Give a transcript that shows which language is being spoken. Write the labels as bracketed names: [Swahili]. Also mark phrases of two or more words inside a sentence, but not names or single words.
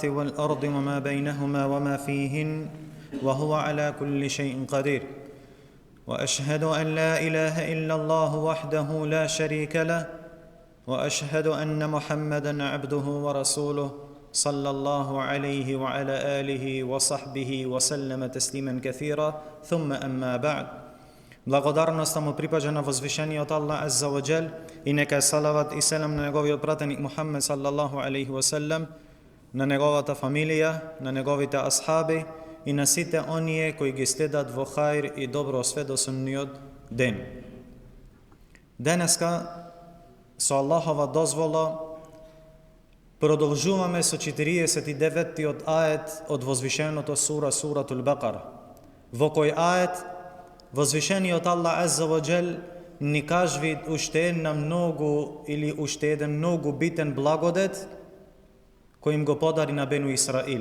[Arabic] والأرض وما بينهما وما فيهن وهو على كل شيء قدير وأشهد أن لا إله إلا الله وحده لا شريك له وأشهد أن محمدًا عبده ورسوله صلى الله عليه وعلى آله وصحبه وسلم تسليما كثيرا ثم أما بعد. [Macedonian] Благодарноста му припаѓа на возвишениот Аллах [Arabic] عز وجل [Macedonian] и нека е салават и селам на неговиот пратеник Мухаммед [Arabic] صلى الله عليه وسلم, [Macedonian] на неговата фамилија, на неговите асхаби и на сите оние кои ги следат во хаир и добро све до судниот ден. Денеска со Аллахова дозвола продолжуваме со 49-тиот ает од возвишеното [Arabic] سورة البقرة, [Macedonian] во кој ает возвишениот Аллах [Arabic] عز وجل [Macedonian] ни кажви уште една многу или уште еден многу битен благодет кој им го подари на Бену Исраил.